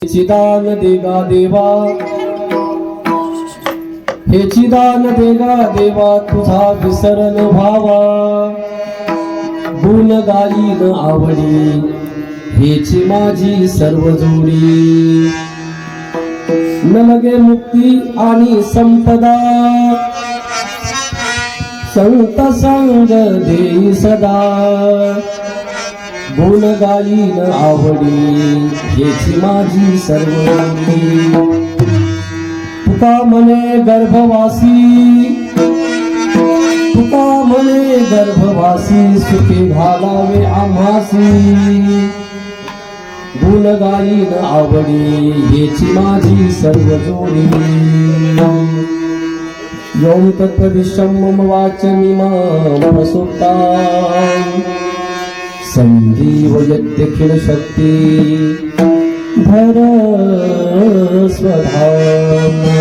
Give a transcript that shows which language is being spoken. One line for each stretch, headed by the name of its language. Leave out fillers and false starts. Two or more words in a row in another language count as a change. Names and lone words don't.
Marathi: हेची दान देगा देवा, हेची दान देगा देवा, तुझा विसरण व्हावा. गुण गायीन आवडी, हेची माझी सर्व जोडी. न लगे मुक्ती आणि संपदा, संत संग देई सदा. गुण गायीन आवडी, हेची माझी सर्व जोडी. तुका म्हणे गर्भवासी, तुका म्हणे गर्भवासी, सुखी घालावे आम्हासी. गुण गायीन आवडी, हेची माझी सर्व जोडी.
Sanskrit: योम तत्त्वविश्वं मम वाचमिमां प्रसुप्तां, संजीवयत्यखिल शक्ति धर स्वधाम.